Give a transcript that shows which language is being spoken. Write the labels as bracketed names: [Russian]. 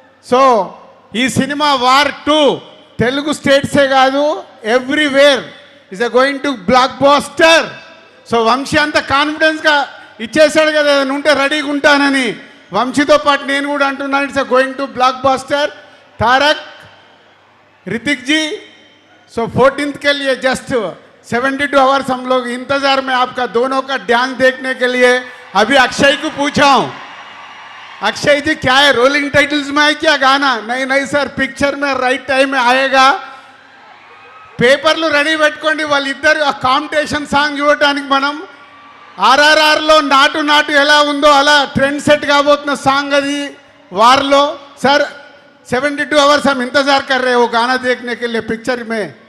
[Telugu] So ఈ cinema war 2 Telugu స్టేట్సే కాదు, [English] Everywhere is going to blockbuster. [Telugu] So Vamsi అంత కాన్ఫిడెన్స్గా ఇచ్చేసాడు కదా, ఉంటే రెడీగా ఉంటానని. వంశీతో పాటు నేను కూడా అంటున్నాను, [English] It's going to blockbuster. [Hindi] Tarak, Hrithik ji, so 14th के लिए जस्ट 72 आवर्स हम लोग इंतजार में आपका दोनों का डांस देखने के लिए. अभी अक्षय को पूछा हूँ, अक्षय जी क्या है, रोलिंग टाइटल्स में है क्या गाना? नहीं नहीं सर, पिक्चर में राइट टाइम में आएगा. [Telugu] పేపర్లు రెడీ పెట్టుకోండి, వాళ్ళిద్దరు ఆ కాంపిటీషన్ సాంగ్ చూడటానికి. మనం RRRలో నాటు నాటు ఎలా ఉందో అలా ట్రెండ్ సెట్ కాబోతున్న సాంగ్ అది వార్లో. [Hindi] सर 72 आवर्स हम इंतजार कर रहे हैं वो गाना देखने के लिए पिक्चर में.